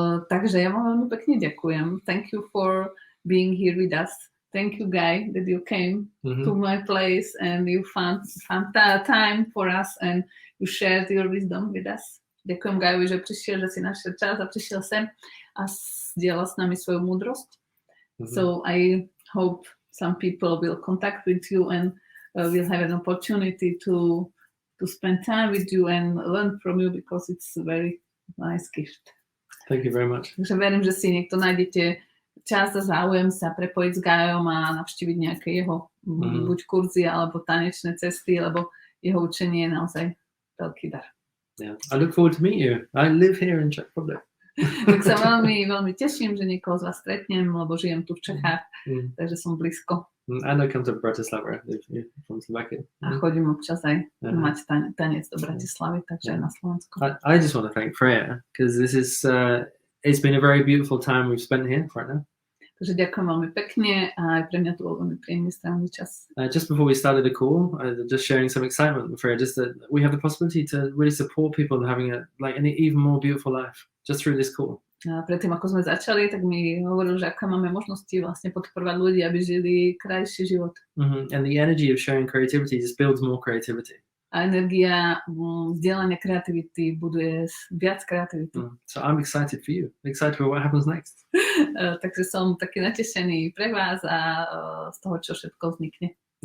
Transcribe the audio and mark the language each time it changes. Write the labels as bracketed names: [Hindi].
[Slovak] Takže ja vám veľmi pekne ďakujem. [English] Thank you for being here with us. Thank you, Guy, that you came to my place and you found time for us and you shared your wisdom with us. [Slovak] Ďakujem Guyovi, že prišiel, že si našiel čas a prišiel sem a zdieľal s nami svoju múdrosť. [English] So I hope some people will contact with you and will have an opportunity to spend time with you and learn from you because it's a very nice gift. Thank you very much. [Slovak] Takže verím, že si niekto nájdete čas a záujem sa prepojiť s Guyom a navštíviť nejaké jeho buď kurzy alebo tanečné cesty, lebo jeho učenie je naozaj veľký dar. [English] Yeah, I look forward to meet you. I live here in Czech Republic. [Slovak] Tak sa veľmi, veľmi teším, že niekoho z vás stretnem, lebo žijem tu v Čechách, takže som blízko. [English] And I come to Bratislava from Slovakia. [Slovak] A chodím občas aj mať tanec do Bratislavy, takže na Slovensku. [English] I just want to thank Freyja, because this is it's been a very beautiful time we've spent here right now. [Slovak] Takže ďakujem veľmi pekne a aj pre mňa to bol veľmi príjemný strávny čas. [English] Just before we started the call, just sharing some excitement with Freyja, just that we have the possibility to really support people in having an even more beautiful life just through this call. [Slovak] A predtým, ako sme začali, tak mi hovoril, že aké máme možnosti vlastne podporovať ľudí, aby žili krajší život. [English] And the energy of sharing creativity just builds more creativity. [Slovak] A energia vzdielania kreativity buduje viac kreativity. [English] So I'm excited for you. Excited for what happens next. [Slovak] Takže som taký natešený pre vás a z toho, čo všetko vznikne.